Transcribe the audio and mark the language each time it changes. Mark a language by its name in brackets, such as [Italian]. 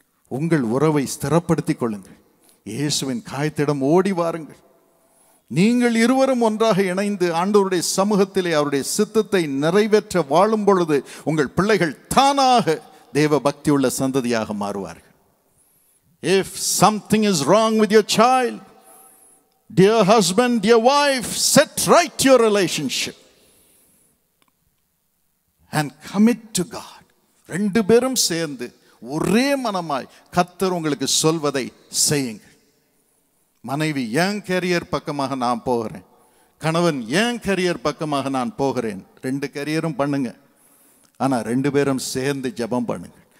[Tamil] உங்கள் உறவை ஸ்திரப்படுத்திக் கொள்ளுங்கள். இயேசுவின் காயத்திடம் ஓடி வாருங்கள். நீங்கள் இருவரும் ஒன்றாக இணைந்து ஆண்டவருடைய சமூகத்திலே அவருடைய சித்தத்தை நிறைவேற்ற வாழும் பொழுது உங்கள் பிள்ளைகள் தானாக தேவ பக்தியுள்ள சந்ததியாக மாறுவார்கள். [English] If something is wrong with your child, dear husband, dear wife, set right your relationship and commit to God. [Tamil] ரெண்டு பேரும் சேர்ந்து ஒரே மனமாய் கர்த்தர் உங்களுக்கு சொல்வதை செய்யுங்கள். மனைவி என் கரியர் பக்கமாக நான் போகிறேன், கணவன் என் கரியர் பக்கமாக நான் போகிறேன். ரெண்டு கரியரும் பண்ணுங்க. ஆனால் ரெண்டு பேரும் சேர்ந்து ஜெபம் பண்ணுங்கள்.